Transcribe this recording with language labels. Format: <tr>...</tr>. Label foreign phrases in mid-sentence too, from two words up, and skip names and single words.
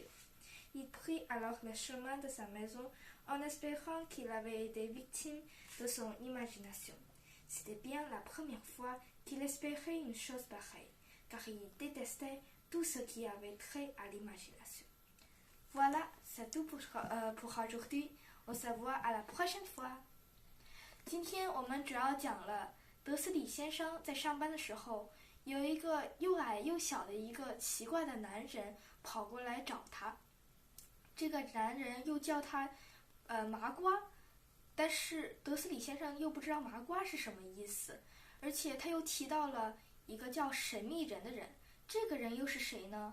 <fr>Il prit alors le chemin de sa maison en espérant qu'il avait été victime de son imagination. C'était bien la première fois qu'il espérait une chose pareille, car il détestait tout ce qui avait trait à l'imagination. Voilà, c'est tout pour aujourd'hui. 我se voit à la prochaine fois.</fr> <zh>今天我们主要讲了德斯里先生在上班的时候，有一个又矮又小的一个奇怪的男人跑过来找他。这个男人又叫他麻瓜，但是德斯里先生又不知道麻瓜是什么意思，而且他又提到了一个叫神秘人的人，这个人又是谁呢？</zh>